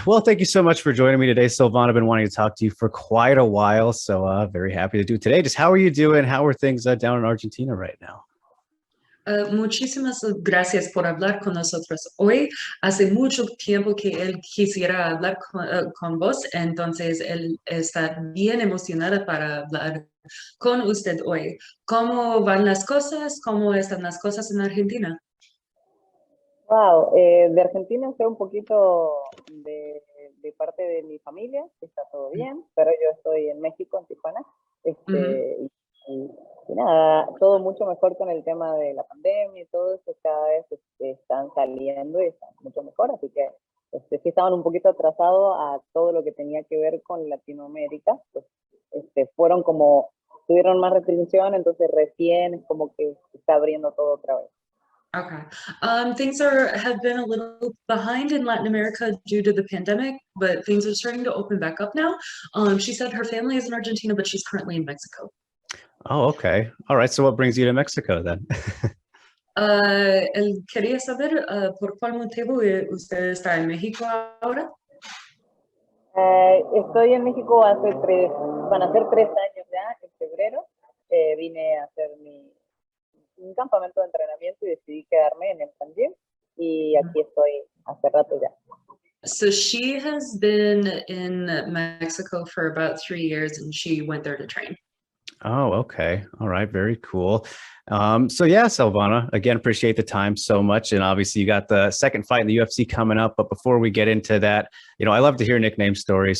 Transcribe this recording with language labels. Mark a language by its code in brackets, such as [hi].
[en] Well, thank you so much for joining me today, Silvana. I've been wanting to talk to you for quite a while, so very happy to do it today. Just how are you doing? How are things down in Argentina right now? [es] Muchísimas gracias por hablar con nosotros hoy. Hace mucho tiempo que él quisiera hablar con vos, entonces él está bien emocionado para hablar con usted hoy. ¿Cómo van las cosas? ¿Cómo están las cosas en Argentina? Wow, de Argentina sé un poquito de parte de mi familia, que está todo bien, pero yo estoy en México, en Tijuana, y nada, todo mucho mejor con el tema de la pandemia y todo eso, cada vez están saliendo y están mucho mejor, así que sí estaban un poquito atrasados a todo lo que tenía que ver con Latinoamérica, pues fueron como, tuvieron más restricción, entonces recién es como que se está abriendo todo otra vez. [en] Okay. Things have been a little behind in Latin America due to the pandemic, but things are starting to open back up now. She said her family is in Argentina, but she's currently in Mexico. Oh, okay. All right. So what brings you to Mexico then? [es] Él quería saber por cuál motivo usted está en México ahora. Estoy en México van a ser 3 años ya, en febrero. Vine a hacer un campamento de entrenamiento y decidí quedarme en el San Gym y aquí estoy hace rato ya. [en] So she has been in Mexico for about 3 years and she went there to train. Oh, okay. All right. Very cool. So yeah, Silvana, again, appreciate the time so much. And obviously you got the second fight in the UFC coming up. But before we get into that, I love to hear nickname stories.